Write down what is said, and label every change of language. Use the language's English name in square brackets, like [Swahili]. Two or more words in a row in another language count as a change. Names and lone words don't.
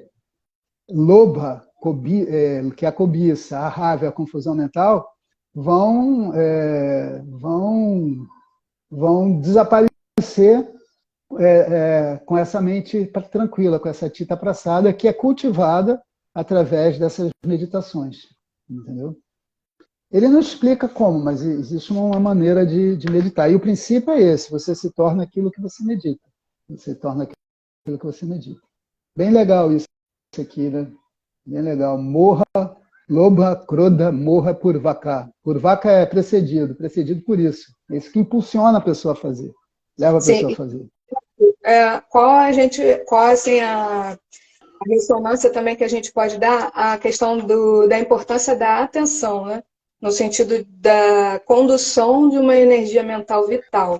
[Portuguese] Lobha, que é a cobiça, a raiva, a confusão mental, vão desaparecer com essa mente tranquila, com essa [Sanskrit] चित्त प्रसाद, [Portuguese] que é cultivada através dessas meditações. Entendeu? Ele não explica como, mas existe uma maneira de meditar. E o princípio é esse, você se torna aquilo que você medita. Você torna aquilo que você medita. Bem legal isso aqui, né? Bem legal. [Sanskrit] मोह, लोभ, क्रोध, मोह पूर्वक. [Portuguese] Purvaka é precedido por isso. É isso que impulsiona a pessoa a fazer. Leva a pessoa a fazer. Qual assim, a ressonância também que a gente pode dar à questão da importância da atenção, né? No sentido da condução de uma energia mental vital.